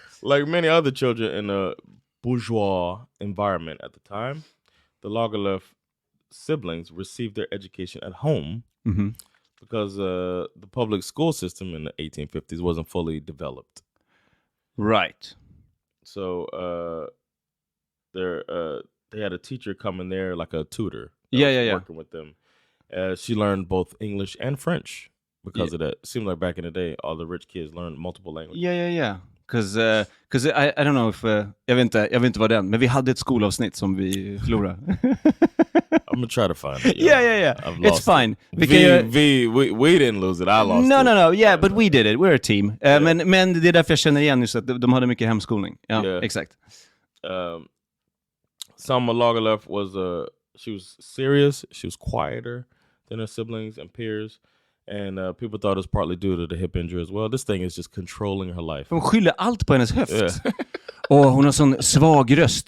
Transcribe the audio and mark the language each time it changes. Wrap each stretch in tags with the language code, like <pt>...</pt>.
<en>Like many other children in a bourgeois environment at the time, the Lagerlöf siblings received their education at home because the public school system in the 1850s wasn't fully developed. Right. So they had a teacher come in there, like a tutor. Working with them. She learned both English and French because of that. It seemed like back in the day, all the rich kids learned multiple languages. Yeah. Because I don't know if</en> <sv>jag vet inte vad den, men vi hade ett skolavsnitt som vi förlorade.</sv> <en>I'm gonna try to find it. Yeah. It's fine. We didn't lose it. I lost it. No. Yeah, but we did it. We're a team.</en> <sv>Men det är därför jag känner igen just att de hade mycket hemskolning. Ja, exakt.</sv> <en>Selma Lagerlöf she was serious. She was quieter than her siblings and peers. And people thought it was partly due to the hip injury as well. This thing is just controlling her life.</en> <sv>De skyller allt på hennes höft. Yeah. Hon har sån svag röst.</sv>